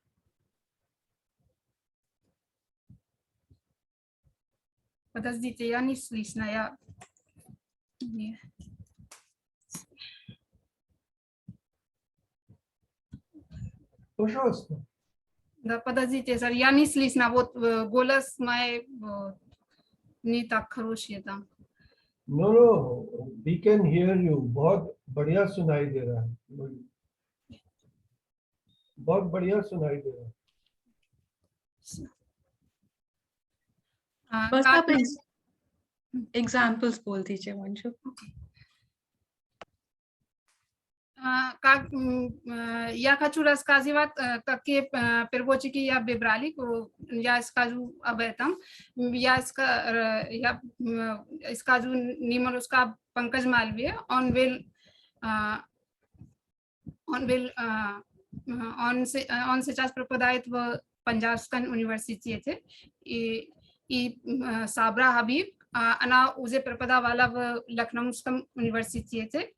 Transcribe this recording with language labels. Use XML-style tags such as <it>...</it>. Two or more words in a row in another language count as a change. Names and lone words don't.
<ru>Подождите, я не слышно, я... Не. Пожалуйста. Да, подождите, сэр, я не слышно, вот голос мой не так хороший там.</ru> <en>No, we can hear you.</en> <hi>बहुत बढ़िया सुनाई दे रहा है, बहुत बढ़िया सुनाई दे रहा है। बस आप एग्जाम्पल्स बोल दीजिए मंजू।</hi> <ru>Как я хочу рассказывать, какие переводчики я выбрали, я скажу об этом. Я скажу немножко Панкаж Малвия, он сейчас преподает в Панджабском университете, и Сабра Хабиб, она уже преподавала в Лакнауском университете.</ru>